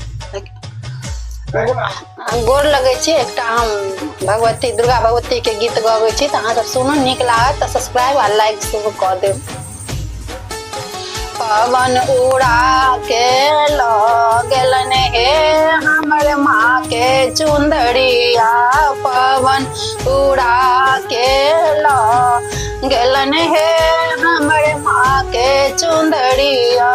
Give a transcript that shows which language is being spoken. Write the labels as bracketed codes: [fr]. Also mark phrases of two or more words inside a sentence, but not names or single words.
[mai] गोर लगे छी। एकटा हम भगवती दुर्गा भगवती के गीत गबै छी, अहाँ सब सुनू, नीक लागत तऽ सब्सक्राइब आ लाइक सेहो कऽ देब। पवन उड़ा के लो गेलन हे हमर माँ के चुंदड़िया, पवन उड़ा के लो गेलन हे हमर माँ के चुंदड़िया।